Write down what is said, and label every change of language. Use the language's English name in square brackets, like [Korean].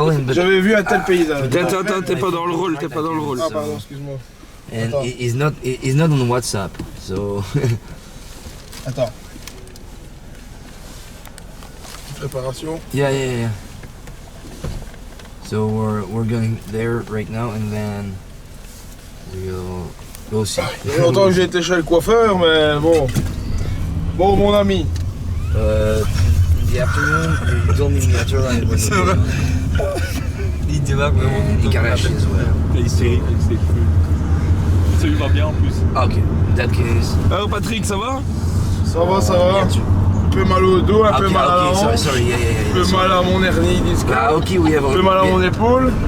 [French] J'avais vu un tel paysage. Attends, t'es pas dans le rôle, t'es pas dans le rôle. Ah pardon, excuse-moi. [English] And he's not on WhatsApp, so [French] Attends. Préparation. [English] yeah. So we're going there right now, and then we'll see. [French] Il y a longtemps que j'ai été chez le coiffeur, mais bon. Bon, mon ami. [English] In the afternoon, you told me in the afternoon it was [French] C'est vrai. Il démarre vraiment. [English] Igarashi as well. [French] Il est hystérique avec ses cheveux. Ça lui va bien en plus. [English] Okay, in that case. [French] Alors Patrick, ça va? Ça va. Un peu mal au dos, un peu mal à la hanche. [English] Sorry, yeah. [French] Un peu mal à mon hernie discale. [English] Ah, okay, we have. [French] Un peu mal à mon épaule.